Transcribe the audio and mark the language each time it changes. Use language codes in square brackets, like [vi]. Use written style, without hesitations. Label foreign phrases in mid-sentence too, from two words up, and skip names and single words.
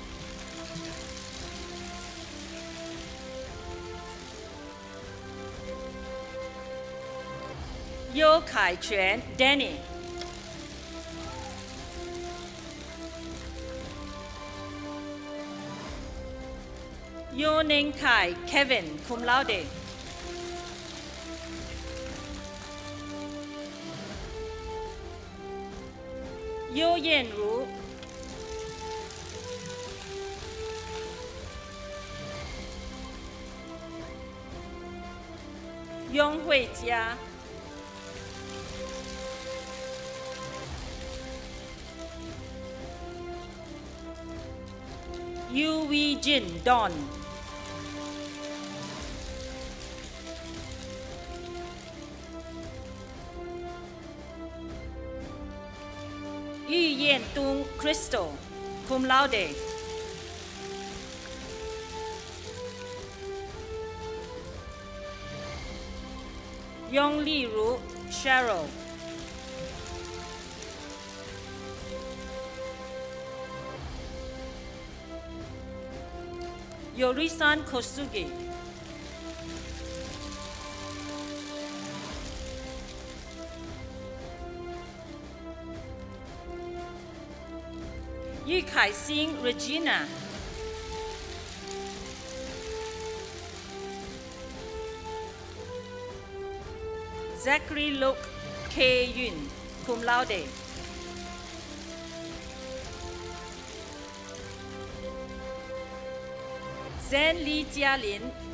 [en] Yo Kai Chuan, Danny. Yo Ning Kai, Kevin, [la] cum laude. [en] Yo Yen Ru. Yong Hui Jia. Yu Wei Jin Don. Yu Yan Tung Crystal, [la] cum laude. [en] Yong Li Ru, Cheryl. Yorisan Kosugi. Yu Kai Sing Regina. Zachary Luke K. Yun, [la] cum laude. [en] Zhen Li Jialin.